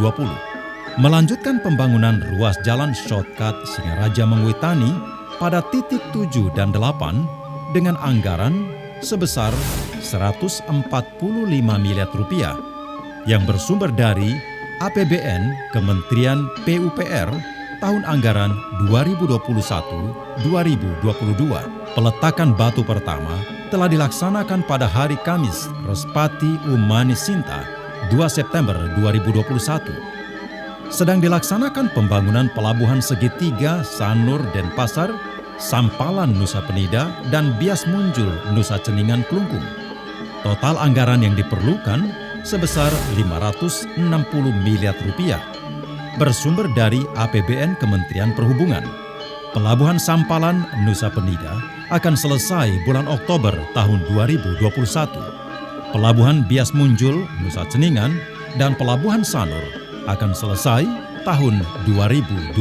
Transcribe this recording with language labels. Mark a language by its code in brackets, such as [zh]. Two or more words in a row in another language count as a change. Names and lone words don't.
[id] Melanjutkan pembangunan ruas jalan shortcut Singaraja Mengwitani pada titik 7 dan 8 dengan anggaran sebesar 145 miliar rupiah yang bersumber dari APBN Kementerian PUPR tahun anggaran 2021-2022. Peletakan batu pertama telah dilaksanakan pada hari Kamis Respati Umani Sinta 2 September 2021. Sedang dilaksanakan pembangunan pelabuhan segitiga Sanur Denpasar, Sampalan Nusa Penida, dan Bias Munjul Nusa Ceningan Klungkung. Total anggaran yang diperlukan sebesar 560 miliar rupiah, bersumber dari APBN Kementerian Perhubungan. Pelabuhan Sampalan Nusa Penida akan selesai bulan Oktober tahun 2021. Pelabuhan Bias Munjul Nusa Ceningan dan Pelabuhan Sanur akan selesai tahun 2022.